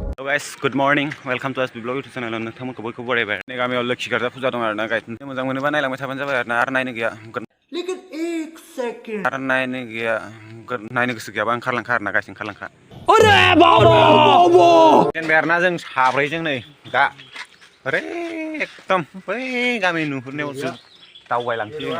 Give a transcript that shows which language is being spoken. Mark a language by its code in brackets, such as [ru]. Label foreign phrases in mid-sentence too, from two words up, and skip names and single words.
[en] guys, good morning. Welcome to us vlog YouTube channel. [brx] नोंथांमोनखौ बयखौबो बरायबाय। नै गामियाव लोखि गार्जा फुजा दं आरोना गाइस। मोजां मोनोबा नायलांबाय थाबानो जाबाय आरोना आरो नायनो गैया। [hi] लेकिन एक सेकंड [brx] आरो नायनो गैया नायनो गोसो गैयाबा ओंखारलांखा आरोना गाइस ओंखारलांखा। [hi] अरे बाबा [brx] जेनबाय आरोना जों साब्रैजों नै दा ओरै एकदम बै गामि नुहुरनायावसो दावबायलांसै जोङो।